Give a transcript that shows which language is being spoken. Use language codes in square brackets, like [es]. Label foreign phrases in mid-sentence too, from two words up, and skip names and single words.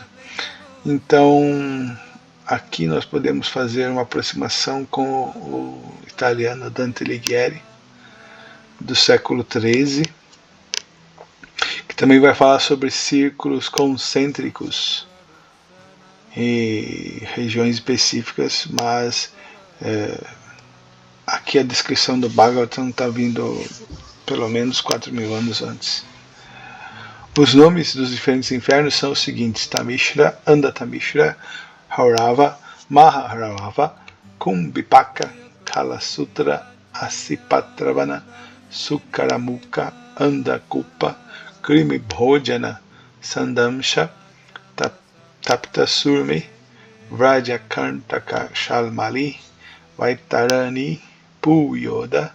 [pt] Então, aqui nós podemos fazer uma aproximação com o italiano Dante Alighieri, do século XIII, que também vai falar sobre círculos concêntricos e regiões específicas, mas aqui a descrição do Bhagavatam está vindo pelo menos 4.000 anos antes. Os nomes dos diferentes infernos são os seguintes: Tamishra, Andatamishra, Haurava, Maharava, Kumbhipaka, Kalasutra, Asipatravana, Sukaramuka, Andakupa, Krimibhojana, Sandamsha, Taptasurmi, Vrajakantaka Shalmali, Vaitarani, Puyoda,